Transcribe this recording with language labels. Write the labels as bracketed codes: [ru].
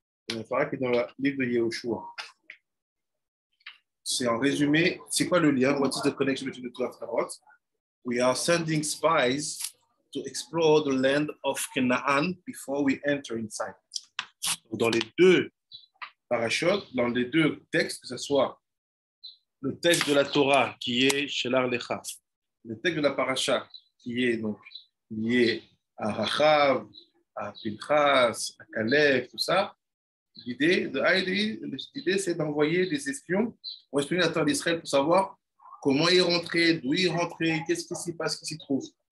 [fr] Une Haftara qui est dans le livre de Yehoshua. C'est en résumé, c'est quoi le lien? [en] What is the connection between the two Haftarot? We are sending spies to explore the land of Canaan before we enter inside. [fr] Dans les deux parachutes, dans les deux textes, que ce soit le texte de la Torah qui est Shelar Lecha, le texte de la paracha qui est donc lié à Rachav, à Pinchas, à Caleb, tout ça, l'idée, c'est d'envoyer des espions pour espionner la terre d'Israël pour savoir comment y rentrer, d'où y rentrer, qu'est-ce qui s'y passe, qu'est-ce qui s'y trouve.